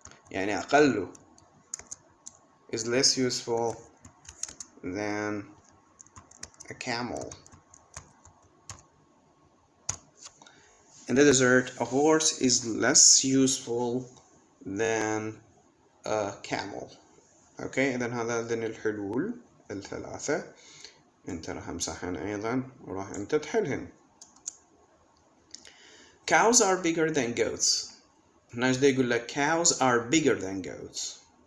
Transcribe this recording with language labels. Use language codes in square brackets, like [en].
[ar] يعني أقل [en] is less useful than a camel. In the desert, a horse is less useful than a camel. [ar] اوكي، اذا هذين الحلول الثلاثة انت راح امسحهن ايضا وراح انت تحلهن. [en] Cows are bigger than goats. [ar] هنا ايش يقول لك؟ [en] cows are bigger than goats.